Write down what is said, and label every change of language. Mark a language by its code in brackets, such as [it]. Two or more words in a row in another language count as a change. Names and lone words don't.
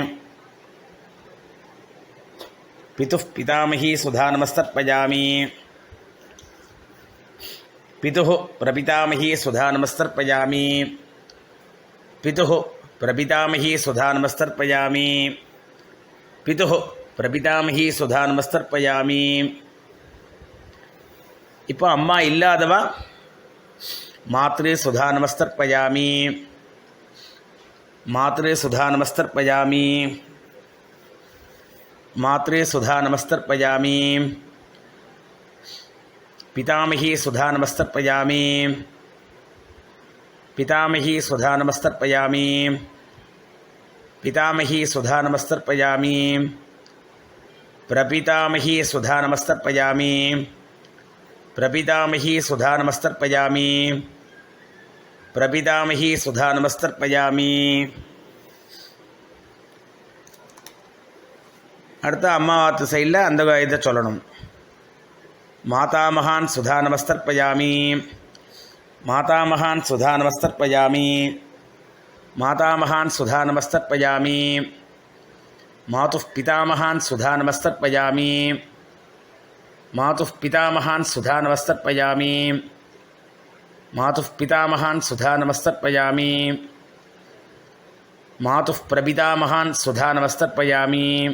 [sa] पितुः पितामही सुधा नमस्तर्पयामि पितुः प्रपितामही सुधा नमस्तर्पयामि पितुः प्रपितामही सुधा नमस्तर्पयामि पितुः प्रपितामही सुधा नमस्तर्पयामि [ta] இப்போ அம்மா இல்லாதவா [sa] मातृ सुधा नमस्तर्पयामि मातृ सुधा नमस्तर्पयामि मात्रे सुधा नमस्तर्पयामि पितामही सुधा नमस्तर्पयामि पितामही सुधा नमस्तर्पयामि पितामही सुधा नमस्तर्पयामि प्रपितामही सुधा नमस्तर्पयामि प्रपितामही सुधा नमस्तर्पयामि प्रपितामही सुधा नमस्तर्पयामि [ta] அடுத்த அம்மாவாத்து சைடில் அந்த இதை சொல்லணும். [sa] मातामहान् सुधा नमस्तर्पयामि मातामहान् सुधानमस्तर्पयामि मातामहान् सुधानमस्तर्पयामि मातुः पितामहान् सुधानमस्तर्पयामि मातुः पितामहान् सुधानमस्तर्पयामि मातुः पितामहान् सुधानमस्तर्पयामि मातुः प्रपितामहान् सुधानमस्तर्पयामि